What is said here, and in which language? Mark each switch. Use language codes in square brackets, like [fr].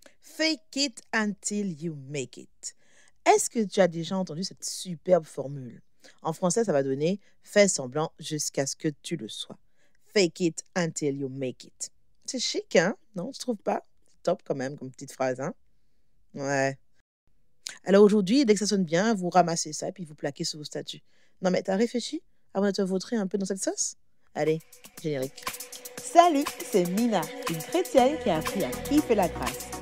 [en] Fake it until you make it. [fr] Est-ce que tu as déjà entendu cette superbe formule? En français, ça va donner fais semblant jusqu'à ce que tu le sois. [en] Fake it until you make it. [fr] C'est chic, hein? Non, tu trouves pas? Top quand même comme petite phrase, hein? Ouais. Alors aujourd'hui, dès que ça sonne bien, vous ramassez ça et puis vous plaquez sur vos statuts. Non mais t'as réfléchi avant de te vautrer un peu dans cette sauce? Allez, générique. Salut, c'est Mina, une chrétienne qui a appris à kiffer la grâce.